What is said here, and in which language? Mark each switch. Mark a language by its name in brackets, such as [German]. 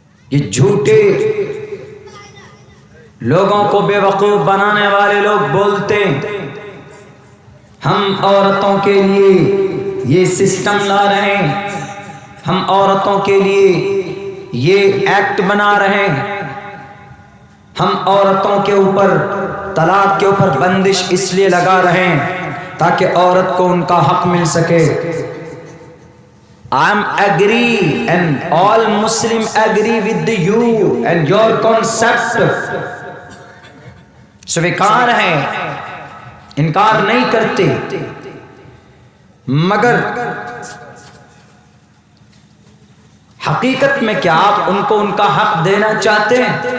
[Hindi] ये झूठे लोगों को बेवकूफ बनाने वाले लोग बोलते हैं हम औरतों के लिए ये सिस्टम ला रहे हैं, हम औरतों के लिए ये एक्ट बना रहे हैं, हम औरतों के ऊपर तलाक के ऊपर बंदिश इसलिए लगा रहे हैं ताकि औरत को उनका हक मिल सके। [English] I am agree and all Muslim agree with you and your concept। [Hindi] स्वीकार है, इनकार नहीं करते, मगर हकीकत में क्या आप उनको उनका हक देना चाहते हैं?